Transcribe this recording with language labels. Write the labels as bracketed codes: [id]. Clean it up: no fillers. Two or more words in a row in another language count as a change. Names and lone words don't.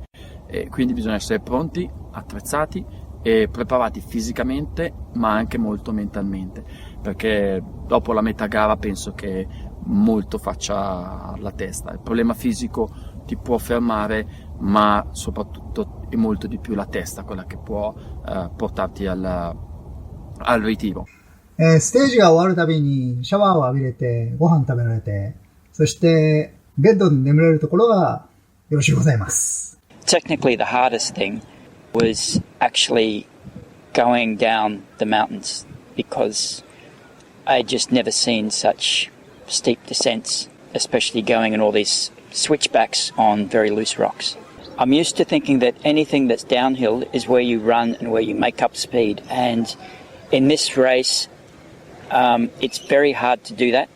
[it] Quindi bisogna essere pronti, attrezzati e preparati fisicamente, ma anche molto mentalmente, perché dopo la metà gara penso che molto faccia la testa. Il problema fisico ti può fermare, ma soprattutto è molto di più la testa quella che può portarti al ritiro. [ja] ステージが終わるたびにシャワーを浴びれて、ご飯食べられて、そしてベッドに眠れるところがよろしゅうございます。 [en] Technically, the hardest thing was actually going down the mountains, because I'd just never seen such steep descents, especially going in all these switchbacks on very loose rocks. I'm used to thinking that anything that's downhill is where you run and where you make up speed, and in this race it's very hard to do that.